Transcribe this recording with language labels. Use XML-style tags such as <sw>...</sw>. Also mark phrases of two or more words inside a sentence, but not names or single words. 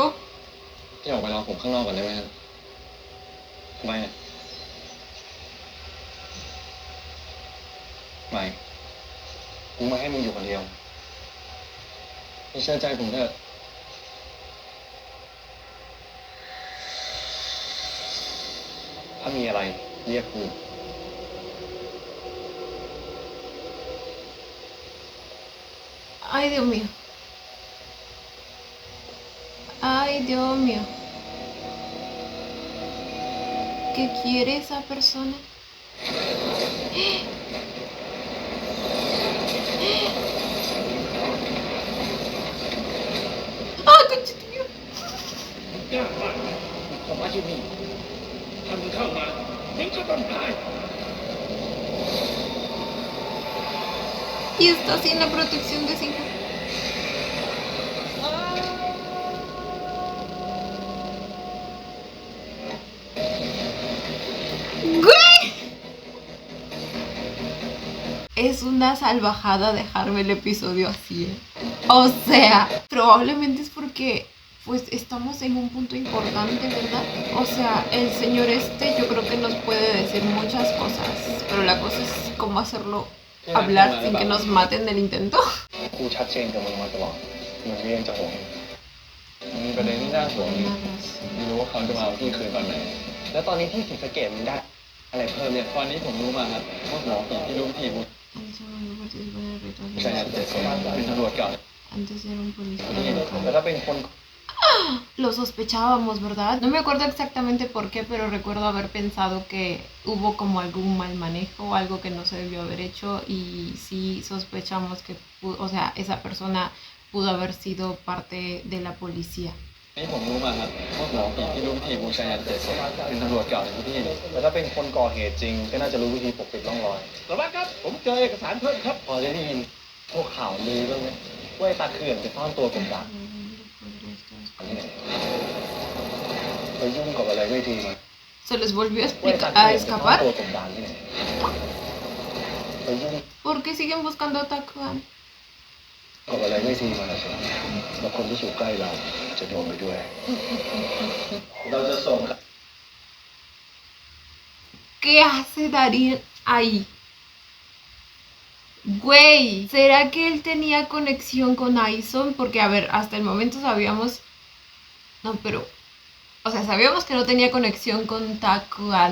<th>ที่ออกไปรอผมข้างนอกก่อนได้ไหมครับทำไมอะไม่กูไม่ให้มึงอยู่คนเดียวไม่เชื่อใจผมเถอะถ้ามีอะไรเรียกกู</th> <es>Ay, Dios mío. Ay, Dios mío. ¿Qué quiere esa persona? ¡Ah, conchito mío!</es> <th>ยากมากผมมาที่นี่ถ้ามึงเข้ามามึงก็ต้องตาย</th> <es>Y está sin la protección de Sinja. ¡Güey! Es una salvajada dejarme el episodio así, ¿eh? O sea, probablemente es porque pues estamos en un punto importante, ¿verdad? O sea, el señor este yo creo que nos puede decir muchas cosas, pero la cosa es cómo hacerlo hablar sin que nos maten del intento.</es> <th>กูชัดเจนกับมึงมาตลอดมึงก็ยังจะห่วงมีประเด็นที่น่าห่วงอยู่ไม่รู้ว่าเขาจะมาเอาพี่คืนตอนไหน แล้วตอนนี้ที่ศรีสะเกษมันได้อะไรเพิ่มเนี่ยตอนนี้ผมรู้มาครับว่าหมอผีที่รู้วิธีบุญใช่ครับเป็นตำรวจเก่า</th> <es>Antes era un policía</es> <th>แล้วก็เป็นคน</th> <es>Lo sospechábamos, ¿verdad? No me acuerdo exactamente por qué, pero recuerdo haber pensado que hubo como algún mal manejo o algo que no se debió haber hecho y sí sospechamos que, o sea, esa persona pudo haber sido parte de la policía.</es> <th>นี่ผมรู้มาครับว่าหมอผีที่รู้วิธีบูชายัน7 ศพเป็นตำรวจเก่าในพื้นที่แล้วถ้าเป็นคนก่อเหตุจริงก็น่าจะรู้วิธีปกปิดร่องรอย สวัสดีครับผมเจอเอกสารเพิ่มครับ พอจะได้ยินพวกข่าวลือบ้างไหมว่าไอ้ตาเขื่อนไปซ่อนตัวกบดานนี่ไงไปยุ่งกับอะไรไม่ดีมา</th> <es>Se les volvió a</es> <th>ว่าไอ้ตา</th> <es>explicar</es> <th>เขื่</th> <es>a</es> <th>อนไปซ่อน</th> <es>escapar.</es> <th>ตัวกบดานที่ไหนไปยุ่ง</th> <es>¿Por qué siguen buscando a Takuan?</es> <th>กับอะไรไม่ดีมาใช่ไหมแล้วคนที่อยู่ใกล้เราจะโดนไปด้วย เราจะส่ง</th> <es>¿Qué hace Darín ahí? Güey, ¿será que él tenía conexión con Aison? Porque, a ver, hasta el momento sabíamos... No, pero... O sea, sabíamos que no tenía conexión con Takuan.</es>